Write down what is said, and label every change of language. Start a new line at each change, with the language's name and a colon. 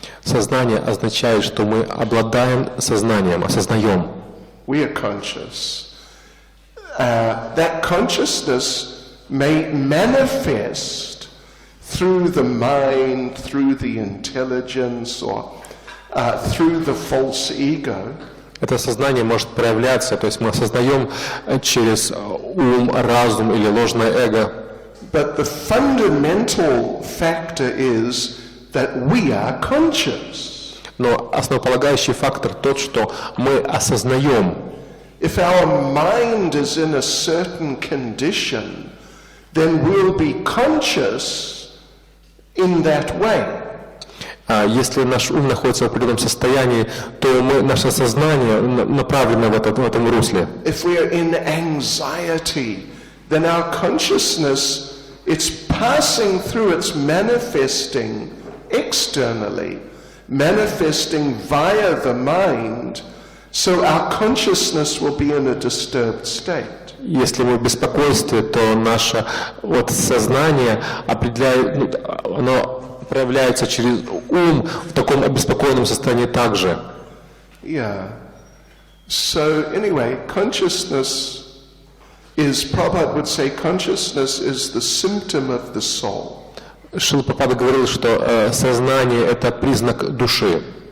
Russian: Сознание означает, что мы обладаем сознанием, осознаем.
English: We are conscious. That consciousness may manifest through the mind, through the intelligence, or through the false ego.
Russian: Это сознание может проявляться, то есть мы осознаем через ум, разум или ложное эго.
English: But the fundamental factor is that we are conscious.
Russian: Но основополагающий фактор тот, что мы осознаем.
English: If our mind is in a certain condition, then we'll be conscious in that way.
Russian: Если наш ум находится в определенном состоянии, то наше сознание направлено в этом русле.
English: If we are in anxiety, then our consciousness, it's passing through, it's manifesting externally, manifesting via the mind, so our consciousness will be in a disturbed state.
Russian: Если мы в беспокойстве, то наше сознание определяет, оно проявляется через ум в таком обеспокоенном состоянии также.
English: Yeah. So anyway, consciousness is, Prabhupada would say, consciousness is the symptom of the soul.
Russian: Шрила Прабхупада говорил, что сознание — это признак души.